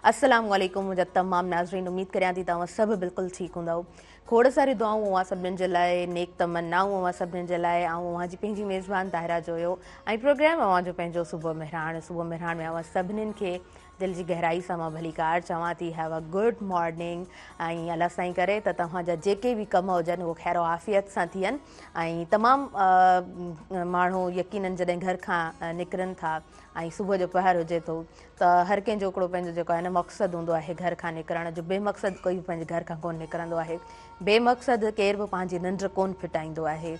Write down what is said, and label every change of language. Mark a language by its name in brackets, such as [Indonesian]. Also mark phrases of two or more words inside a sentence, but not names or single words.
[Sindhi] अस्सलाम वालेकुम मुंहिंजा तमामु नाज़रीन, उम्मीद करियां थी तव्हां सभु बिल्कुलु ठीकु हूंदव। खोड़ सारी दुआऊं हुआ सभिनीनि जे लाइ, नेक तमन्नाऊं हुआ सभिनीनि जे लाइ। ऐं अवां जी पंहिंजी मेज़बान ताहिरा जो हुयो ऐं प्रोग्राम अवां जो पंहिंजो सुबुह मेहरान में अवां सभिनीनि खे दिलि जी गहराई सां मां भलीकार चवां थी, [English] have a good morning. [Sindhi] ऐं अलाह साईं करे त तव्हांजा जेके बि कम हुजनि उहे ख़ैर आफ़ियत सां थियनि। ऐं तमामु माण्हू यकीननि जॾहिं घर खां निकिरनि था ऐं सुबुह जो पहर हुजे थो त हर कंहिंजो हिकिड़ो पंहिंजो जेको आहे न मक़सदु हूंदो आहे घर खां निकिरण जो। बेमक़सदु कोई बि पंहिंजे घर खां कोन निकिरंदो आहे। बेमक़सदु केर बि पंहिंजी निंड कोन फिटाईंदो आहे।